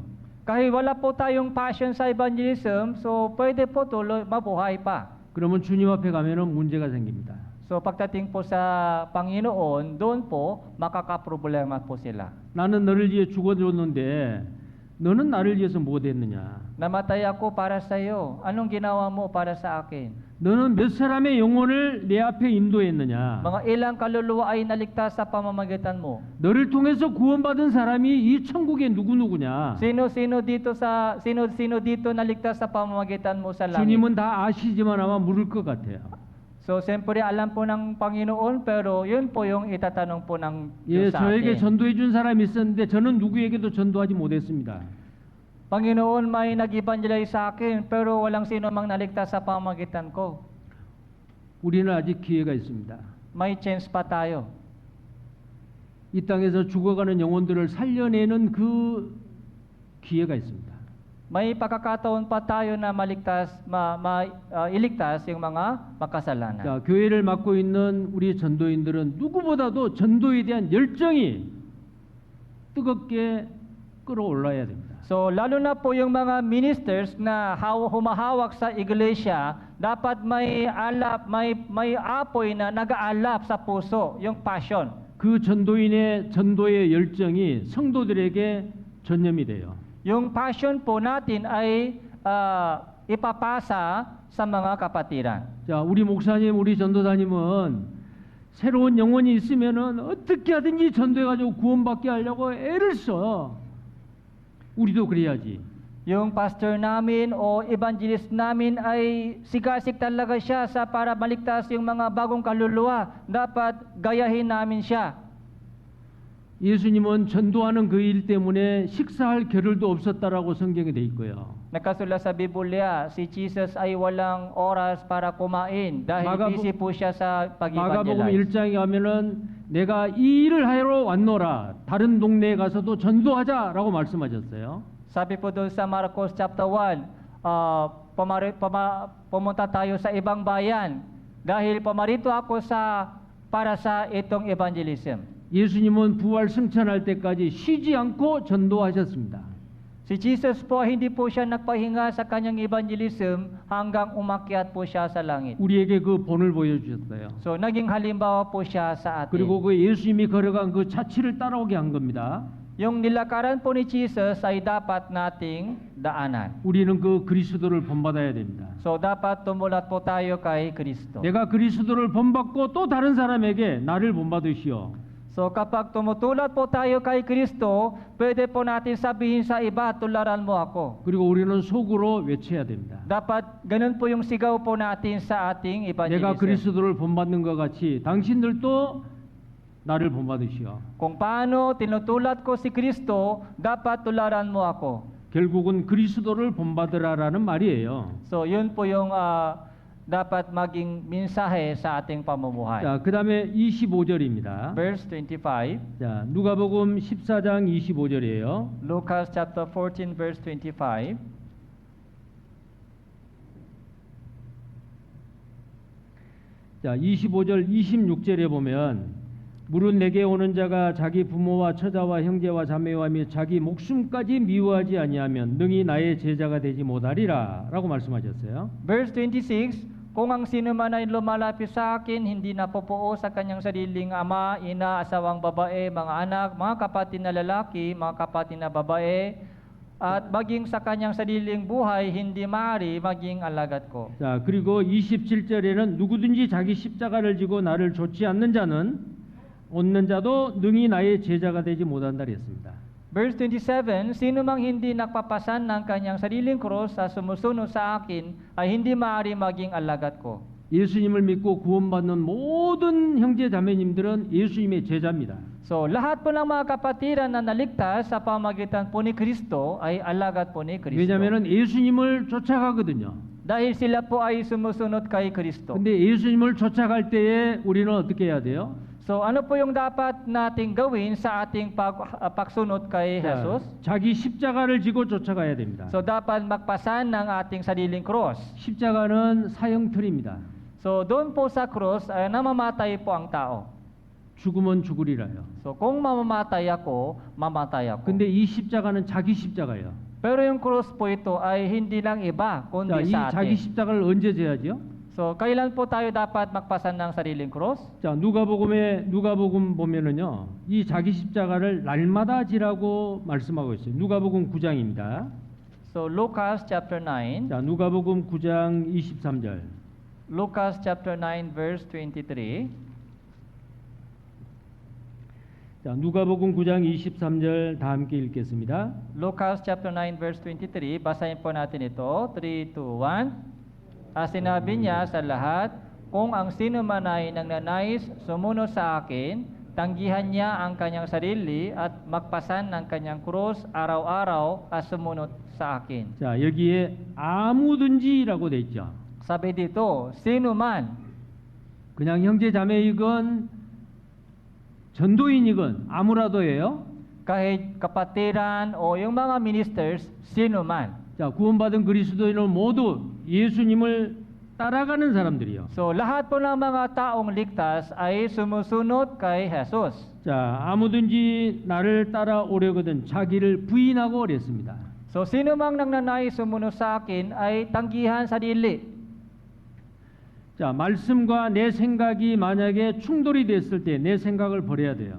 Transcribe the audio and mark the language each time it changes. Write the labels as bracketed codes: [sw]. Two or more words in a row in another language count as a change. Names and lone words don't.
[tl] Kahit wala po tayong passion sa evangelism, so pwede po tuloy mabuhay pa. [ko] 그러면 주님 앞에 가면은 문제가 생깁니다. [tl] So pagdating po sa Panginoon, doon po makakaproblema po sila. [ko] 나는 너를 위해 죽어줬는데 너는 나를 위해서 뭐 됐느냐? [tl] Namatay ako para sa iyo. Anong ginawa mo para sa akin? [ko] 너는 몇 사람의 영혼을 내 앞에 인도했느냐? [tl] Mga ilang kaluluwa ay naligtas sa pamamagitan mo. [ko] 너를 통해서 구원받은 사람이 이 천국에 누구누구냐? [tl] Sino-sino dito naligtas sa pamamagitan mo sa langit? [ko] 주님은 다 아시지만 아마 물을 것 같아요. [tl] So, siyempre alam po ng Panginoon, pero yun po yung itatanong po ng [ko] 예, [tl] Diyos sa [ko] 저에게 [tl] atin. [ko] 전도해 준 사람이 있었는데 저는 누구에게도 전도하지 못했습니다. [tl] Panginoon, may nag-evangelize sa akin, pero walang sino mang naligtas sa pamamagitan ko. [ko] 우리는 아직 기회가 있습니다. [tl] May chance pa tayo. [ko] 이 땅에서 죽어가는 영혼들을 살려내는 그 기회가 있습니다. [tl] may pagkakataon pa tayo na iligtas yung mga makasalanan. [ko] 자, 교회를 맡고 있는 우리 전도인들은 누구보다도 전도에 대한 열정이 뜨겁게 끌어올라야 됩니다. [tl] So lalo na po yung mga ministers na humahawak sa iglesia, dapat may apoy na nag-aalap sa puso, yung passion. [ko] 그 전도의 열정이 성도들에게 전염이 돼요. [tl] Yung passion po natin ay ipapasa sa mga kapatiran. [ko] 자, 우리 목사님, 우리 전도사님은 새로운 영혼이 있으면은 어떻게 하든지 전도해가지고 구원받게 하려고 애를 써. 우리도 그래야지. [tl] Yung pastor namin o evangelist namin ay sigasig talaga siya para maligtas yung mga bagong kaluluwa. Dapat gayahin namin siya. [ko] 예수님은 전도하는 그 일 때문에 식사할 겨를도 없었다라고 성경에 돼 있고요. [tl] Nakasulat sa Biblia, si Jesus ay walang oras para kumain dahil busy po siya sa [ko] 마가복음 [tl] pag-evangelize. [ko] 1장에 가면은 내가 이 일을 하러 왔노라. 다른 동네에 가서도 전도하자라고 말씀하셨어요. [tl] Sabi po doon sa Marcos chapter 1, pumunta tayo sa ibang bayan dahil pumarito ako para sa itong evangelism. [ko] 예수님은 부활 승천할 때까지 쉬지 않고 전도하셨습니다. [tl] Si Jesus po, hindi po siya nagpahinga sa kanyang evangelism hanggang umakyat po siya sa langit. [ko] 우리에게 그 본을 보여주셨어요. [tl] So, naging halimbawa po siya sa atin. [ko] 그리고 그 예수님이 걸어간 그 자취를 따라오게 한 겁니다. [tl] Yung nilakaran po ni Jesus ay dapat nating daanan. [ko] 우리는 그 그리스도를 본받아야 됩니다. [tl] So, dapat tumulat po tayo kay Kristo. [ko] 내가 그리스도를 본받고 또 다른 사람에게 나를 본받으시오. [tl] So, kapag tumutulad po tayo kay Kristo, pwede po natin sabihin sa iba, tularan mo ako. [ko] 그리고 우리는 속으로 외쳐야 됩니다. [tl] Dapat ganun po yung sigaw po natin sa ating [ko] 내가 [tl] evangelism. [ko] 그리스도를 본받는 것 같이 당신들도 나를 본받으시오. [tl] Kung paano tinutulad ko si Kristo, dapat tularan mo ako. [ko] 결국은 그리스도를 본받으라라는 말이에요. [tl] So, yun po yung dapat maging mensahe sa ating pamumuhay. [ko] 자, 그다음에 25절입니다. [tl] Verse 25, [ko] 자, 누가복음 14장 25절이에요. [tl] Lucas chapter 14, verse 25. [ko] 자, 25절 26절에 보면 물은 내게 오는 자가 자기 부모와 처자와 형제와 자매와 및 자기 목숨까지 미워하지 아니하면 능히 나의 제자가 되지 못하리라라고 말씀하셨어요. [tl] Verse 26, kung ang sino man ay lumalapit sa akin, hindi napupuo sa kanyang sariling ama, ina, asawang babae, mga anak, mga kapatid na lalaki, mga kapatid na babae, at maging sa kanyang sariling buhay, hindi maaari maging alagad ko. [ko] 자, 그리고 27절에는 누구든지 자기 십자가를 지고 나를 좇지 않는 자는 얻는 자도 능히 나의 제자가 되지 못한다 그랬습니다. [tl] Verse 27, sino mang hindi nagpapasan ng kanyang sariling krus sa sumusunod sa akin ay hindi maaari maging alagad ko. [ko] 예수님을 믿고 구원받는 모든 형제 자매님들은 예수님의 제자입니다. [tl] So, lahat po ng mga kapatiran na naligtas sa pamagitan po ni Kristo ay alagad po ni Kristo. [ko] 왜냐하면 예수님을 쫓아가거든요. [tl] Dahil sila po ay sumusunod kay Kristo. [ko] 근데 예수님을 쫓아갈 때에 우리는 어떻게 해야 돼요? [tl] So, ano po yung dapat nating gawin sa ating pagsunod kay [ko] 자, [tl] Jesus? [ko] 자기 십자가를 지고 쫓아가야 됩니다. [tl] So, dapat magpasan ng ating sariling cross. [ko] 십자가는 사형틀입니다. [tl] So, doon po sa cross ay namamatay po ang tao. [ko] 죽으면 죽으리라요. [tl] So, kung mamamatay ako, mamatay ako. [ko] 근데 이 십자가는 자기 십자가예요. [tl] Pero yung cross po ito ay hindi lang iba, [ko] 자, [tl] kundi [ko] 이 [tl] sa [ko] 자기 [tl] atin. [ko] 십자가를 언제 져야죠? [tl] So, kailan po tayo dapat magpasan ng sariling cross? [ko] 자, 누가복음 보면은요. 이 자기 십자가를 날마다 지라고 말씀하고 있어요. 누가복음 9장입니다. [tl] So, Lucas chapter 9. [ko] 자, 누가복음 9장 23절. [tl] Lucas chapter 9 verse 23. [ko] 자, 누가복음 9장 23절 다 함께 읽겠습니다. [tl] Lucas chapter 9 verse 23. Basahin po natin ito. 3, 2, 1. Sinabi niya sa lahat, kung ang sino man ay nagnanais sumunod sa akin, tanggihan niya ang kanyang sarili at magpasan ng kanyang krus araw-araw at sumunod sa akin. [ko] 자, 여기에 아무든지라고 돼 있죠. [tl] Sabi dito, sino man, [ko] 그냥 형제 자매이건 전도인이건 아무라도예요. [tl] kahit kapatiran o yung mga ministers, sino man. [ko] 자, 구원받은 그리스도인은 모두 예수님을 따라가는 사람들이요. [tl] So lahat po ng mga taong ligtas ay sumusunod kay Jesus. [ko] 자, 아무든지 나를 따라오려거든 자기를 부인하고 어랬습니다. [tl] So sino mang nagnanais sumunod sa akin ay tanggihan sarili. [ko] 자, 말씀과 내 생각이 만약에 충돌이 됐을 때 내 생각을 버려야 돼요.